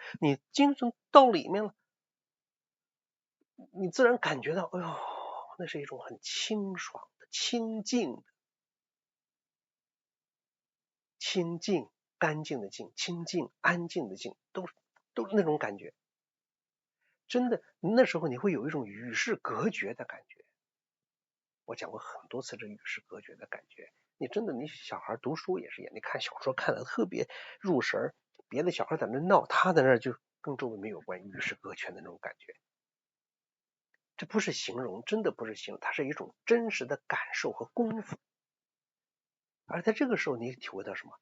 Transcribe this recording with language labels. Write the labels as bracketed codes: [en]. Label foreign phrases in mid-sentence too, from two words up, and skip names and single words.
[zh] 你精神到裡面了，你自然感覺到，哎呦，那是一種很清爽的、清靜的、清靜、乾淨的靜、清靜、安靜的靜，都是那種感覺。真的，那時候你會有一種與世隔絕的感覺。我講過很多次這與世隔絕的感覺。你小孩讀書也是一樣，你看小說看得特別入神，別的小孩在那鬧，他在那就跟周圍沒有關，與世隔絕的那種感覺。這不是形容，真的不是形容，它是一種真實的感受和功夫。而在這個時候，你體會到什麼？